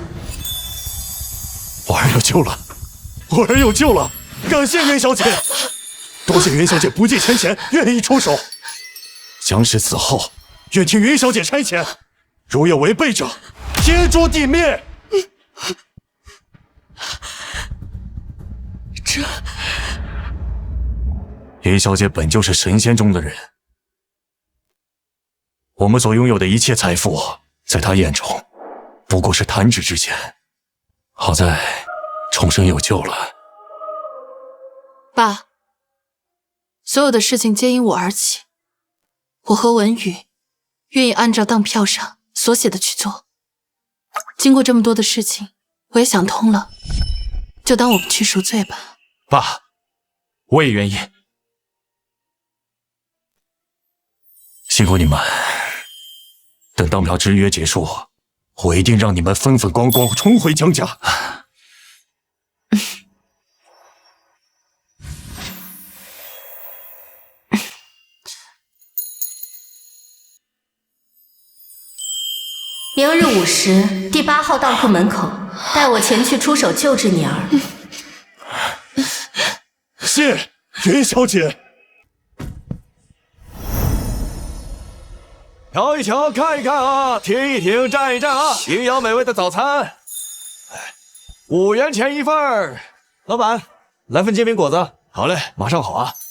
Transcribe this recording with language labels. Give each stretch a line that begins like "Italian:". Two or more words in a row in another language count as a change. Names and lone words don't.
Chinese: 我兒有救了，我兒有救了！感謝袁小姐，多謝袁小姐不計前嫌，願意出手。將士死後，願聽袁小姐差遣，如有違背者，天誅地滅。這袁小姐本就是神仙中的人，我們所擁有的一切財富，在她眼中不過是彈指之間。好在重生有救了。爸，所有的事情皆因我而起，我和文宇願意按照當票上所寫的去做。經過這麼多的事情，我也想通了，就當我們去贖罪吧。爸，我也願意。辛苦你們，等當票之約結束，我一定讓你們風風光光重回江家。明日午時，第8號當鋪門口，帶我前去出手救治你兒。謝袁小姐。瞧一瞧，看一看啊，停一停，站一站啊！营養美味的早餐，5元錢一份兒。老闆，來份煎餅果子。好嘞，馬上好啊。